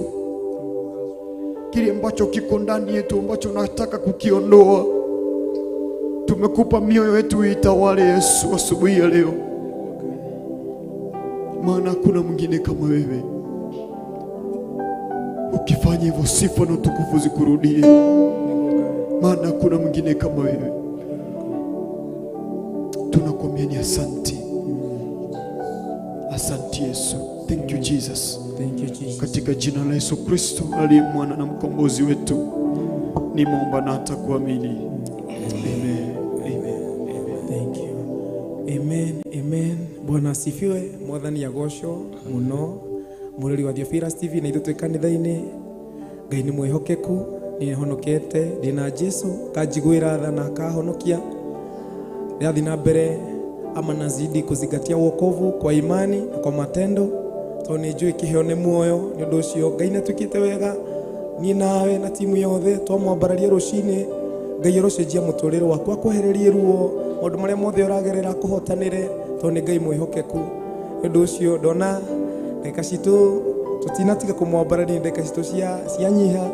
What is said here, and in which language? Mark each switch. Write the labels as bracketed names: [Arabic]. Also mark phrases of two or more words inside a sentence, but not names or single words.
[Swahili] Kile ambacho kiko ndani yetu ambacho unataka kukiondoa, tumekupa mioyo yetu itawale Yesu asubuhi ya leo, maana kuna mwingine kama wewe. Ukifanya hivyo, sifa na utukufu zikurudie, maana kuna mwingine kama wewe. Tunakuambia ni asanti. Asanti Yesu. [English] Thank you Jesus. Thank you Jesus. [Swahili] Katika jina la Yesu Kristo aliye mwana na mkombozi wetu, nimeomba na hata kuamini. Amen. Amen. [English] Thank you. [Swahili] Amen. Amen. Bwana asifiwe. [Kikuyu] Mwathani agocwo muno. Mureri wa Theophilus TV na ithuĩ kanitha-inĩ. Ngai nĩ mwĩhokeku, nĩ honokete ndina Jesu kanjiguĩra tha na akahonokia. Ndiathi na mbere [Swahili] ama nazidi kuzingatia wokovu kwa imani na kwa matendo, [Kikuyu] tondũ nĩ njũĩ kĩheo nĩ muoyo. Nĩ ũndũ ũcio Ngai nĩ atwĩkĩte wega, niĩ nawe na timu yothe twamwambararia rũcinĩ. Ngai arocenjia mũtũrĩre waku, akwehererie ruo, maũndũ marĩa mothe ũragerera akũhotanĩre, tondũ nĩ Ngai mwĩhokeku. Nĩ ũndũ ũcio ndona ndagĩka citũ tũtinatiga kũmwambararia, ndagĩka citũ cianyiha.